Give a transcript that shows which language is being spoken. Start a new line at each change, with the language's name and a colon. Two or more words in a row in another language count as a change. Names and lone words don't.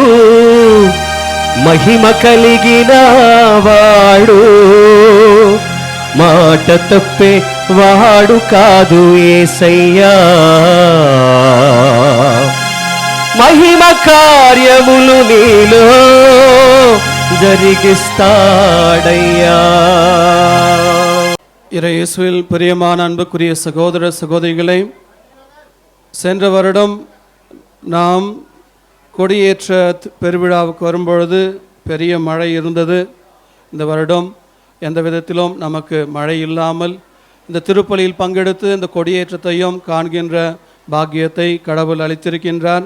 Telugu: మహిమ కలిగిన వాడు, మాట తప్పే వాడు కాదు యేసయ్యా. మహిమ కార్యములు నీలో జరిగిస్తాడయ్యా.
Tamil: இறை இயேசுவில் பிரியமான அன்புக்குரிய சகோதர சகோதரிகளை, சென்ற வருடம் நாம் கொடியேற்ற பெருவிழாவுக்கு வரும்பொழுது பெரிய மழை இருந்தது. இந்த வருடம் எந்த விதத்திலும் நமக்கு மழை இல்லாமல் இந்த திருப்பலியில் பங்கெடுத்து இந்த கொடியேற்றத்தையும் காண்கின்ற பாக்கியத்தை கடவுள் அளித்திருக்கின்றார்.